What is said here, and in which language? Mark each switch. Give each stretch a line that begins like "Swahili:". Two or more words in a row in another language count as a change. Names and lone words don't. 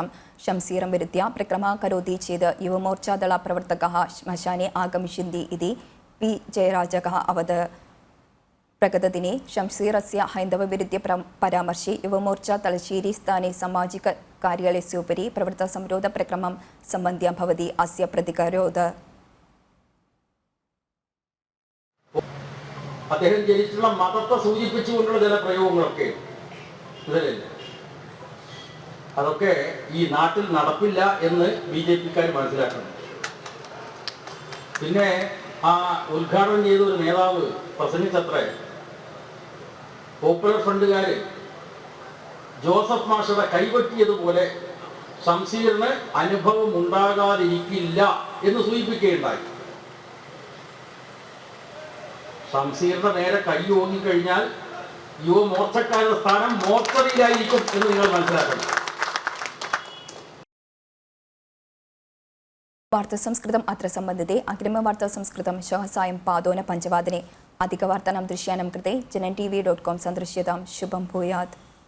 Sanskrit: शमशीरं विरुद्ध्य प्रक्रमः करोति चेत् युवमोर्चादलप्रवर्तकाः श्मशाने आगमिष्यन्ति इति P जयराजः अवदत्। प्रगतदिने शमशीरस्य हैन्दवविरुद्ध्य परामर्शे युवमोर्चा तलश्शेरी स्थाने सामाजिककार्यालयस्योपरि प्रवृत्तसंरोधप्रक्रमं सम्बन्ध्य भवति अस्य प्रतिकरोत्।
Malayalam: അദ്ദേഹം ജനിച്ചിട്ടുള്ള മതത്തെ സൂചിപ്പിച്ചുകൊണ്ടുള്ള ചില പ്രയോഗങ്ങളൊക്കെ അതൊക്കെ ഈ നാട്ടിൽ നടപ്പില്ല എന്ന് BJP-ക്കാർ മനസ്സിലാക്കണം. പിന്നെ ആ ഉദ്ഘാടനം ചെയ്ത ഒരു നേതാവ് പ്രസംഗിച്ചത്രേ, പോപ്പുലർ ഫ്രണ്ടുകാർ ജോസഫ് മാഷയുടെ കൈവെട്ടിയതുപോലെ ശംസീറിന് അനുഭവം ഉണ്ടാകാതിരിക്കില്ല എന്ന് സൂചിപ്പിക്കുകയുണ്ടായി. ശംസീറിന്റെ നേരെ കൈ ഓങ്ങിക്കഴിഞ്ഞാൽ യുവമോർച്ചക്കാരുടെ സ്ഥാനം മോർച്ചറിയിലായിരിക്കും എന്ന് നിങ്ങൾ മനസ്സിലാക്കണം.
Sanskrit: वार्तासंस्कृतम् अत्र सम्बन्धिते अग्रिमवार्तासंस्कृतं श्वः सायं पादोन 5:00 अधिकवार्तानां दृश्यानां कृते जनntv.com सन्दृश्यतां। शुभं भूयात्।